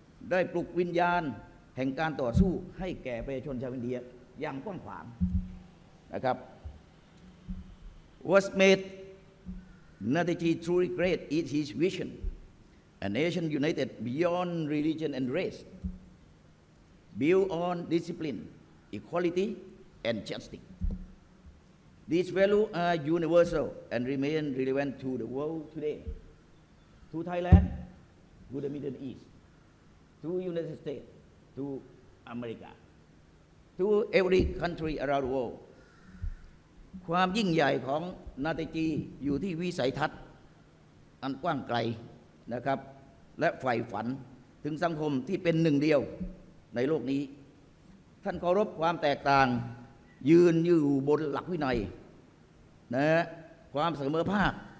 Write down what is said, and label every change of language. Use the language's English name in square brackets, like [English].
[Thai] ได้ปลุกวิญญาณแห่งการต่อสู้ให้แก่ประชาชนชาวอินเดียอย่างกว้างขวางนะครับ [English] Was made Netaji truly great is his vision, a nation united beyond religion and race, built on discipline, equality, and justice. These values are universal and remain relevant to the world today, to Thailand, to the Middle East, to United States, to America, to every country around the world. [Thai] ความยิ่งใหญ่ของนาเตจีอยู่ที่วิสัยทัศน์อันกว้างไกลนะครับและใฝ่ฝันถึงสังคมที่เป็นหนึ่งเดียวในโลกนี้ท่านเคารพความแตกต่างยืนอยู่บนหลักวินัยนะความเสมอภาค